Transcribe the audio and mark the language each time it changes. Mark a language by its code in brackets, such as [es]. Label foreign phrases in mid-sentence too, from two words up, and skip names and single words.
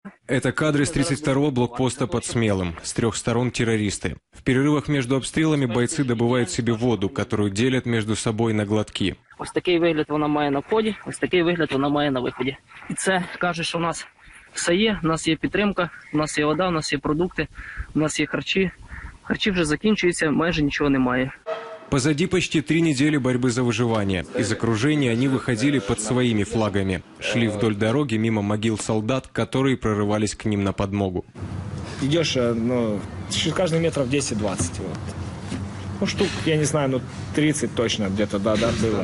[ru] Это кадры с 32-го блокпоста под Смелым. С 3 сторон террористы. В перерывах между обстрелами бойцы добывают себе воду, которую делят между собой на глотки. [uk] Ось такий вигляд вона має на вході, ось такий вигляд вона має на виході. І це каже, що у нас все є, у нас є підтримка, у нас є вода, у нас є продукти, у нас є харчі. Харчі вже закінчуються, майже нічого немає. [ru] Позади почти 3 недели борьбы за выживание. Из окружения они выходили под своими флагами. Шли вдоль дороги мимо могил солдат, которые прорывались к ним на подмогу. Идешь, ну, каждый метров 10-20. Вот. Ну, штук, я не знаю, ну, 30 точно где-то, да, было.